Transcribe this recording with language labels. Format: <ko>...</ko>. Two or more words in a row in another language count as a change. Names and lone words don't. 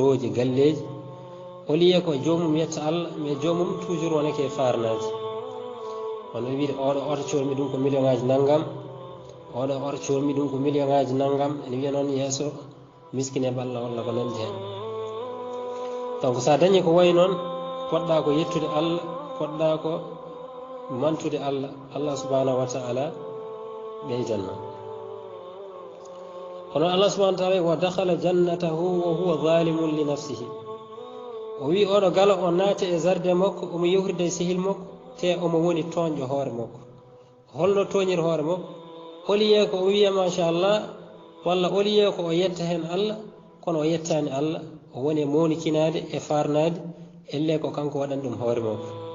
<ff>ji galleji o liye ko jomum yetta Allah mais jomum toujours wonake farnade hono wiide oɗo oto colmi ɗum ko million ngaji naggam oɗo oto colmi ɗum ko million ngaji naggam ene wiya noon yeeso miskine balla walla ko nandi hen donc sa dañi ko wayi noon poɗɗa ko yettude Allah poɗɗa ko mantude Allah</ff> <ar>سبحانه وتعالى</ar> <ff>ɓeydanma kono Allah</ff> <ar>سبحانه وتعالى ودخل جنته وهو ظالم لنفسه</ar> <ff>o wi oɗo gala o naati e jardin makko omo yewtide e sehil makko te omo woni toñƴo hoore makko holno toñir hoore makko oliye ko o wiya machallah walla oliye ko o yetta hen Allah kono o yettani Allah o woni mawnikinade e farnade elle ko kanko waɗani ɗum hoore makko</ff>